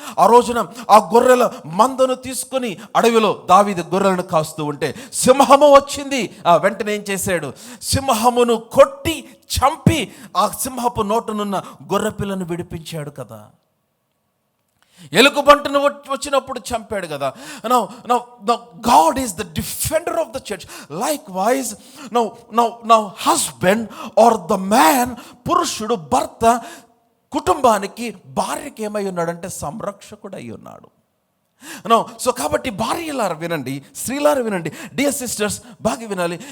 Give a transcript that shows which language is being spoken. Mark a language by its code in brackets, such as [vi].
[te] ఆ రోజున ఆ గొర్రెల మందను తీసుకొని అడవిలో దావీదు గొర్రెలను కాస్తూ ఉంటే సింహము వచ్చింది. వెంటనే ఏం చేశాడు? సింహమును కొట్టి చంపి ఆ సింహపు నోటనున్న గొర్రె పిల్లను విడిపించాడు కదా. ఎలుగుబంటును వచ్చినప్పుడు చంపాడు కదా. [en] Now God is the defender of the church. Likewise, now husband or the man, [te] పురుషుడు, భర్త కుటుంబానికి భార్యకి ఏమై ఉన్నాడంటే సంరక్షకుడై ఉన్నాడు. సో కాబట్టి భార్యలారా వినండి, స్త్రీలారా వినండి, డియర్ సిస్టర్స్ బాగా వినాలి.